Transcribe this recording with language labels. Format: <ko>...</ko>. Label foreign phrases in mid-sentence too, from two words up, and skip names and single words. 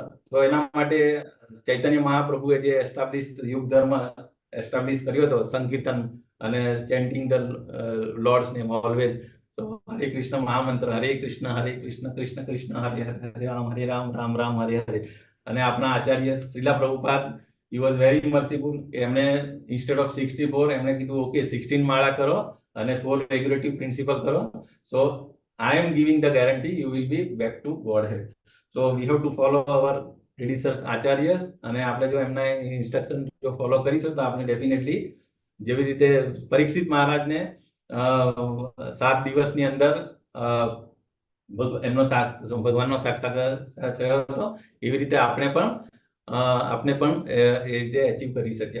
<gu>તો એના માટે ચૈતન્ય મહાપ્રભુએ જે યુગ ધર્મ એસ્ટાબ્લિશ કર્યો હતો, સંકીર્તન અને</gu> <en>chanting the Lord's name always.</en> <gu>તો હરે કૃષ્ણ મહામંત્ર, હરે કૃષ્ણ કૃષ્ણ કૃષ્ણ હરે હરે, હરે રામ રામ રામ હરે હરે. અને આપણા આચાર્ય શ્રીલા પ્રભુપાદ</gu> <en>he was very merciful.</en> <gu>એમણે</gu> <en>instead of</en> <gu>64 એમણે કીધું ઓકે 16 માળા કરો અને 4</gu> <en>regulative principle</en> <gu>કરો.</gu> <en>So I am giving the guarantee you will be back to Godhead. So we have to follow our predecessors</en> <gu>આચાર્યસ, અને આપણે જો એમના ઇન્સ્ટ્રક્શન જો ફોલો કરીશું તો આપણે ડેફિનેટલી જેવી રીતે પરીક્ષિત મહારાજને 7 દિવસની અંદર એમનો ભગવાનનો સાક્ષાત્કાર થયો હતો, એવી રીતે આપણે પણ એ રીતે અચીવ કરી શકીએ.</gu>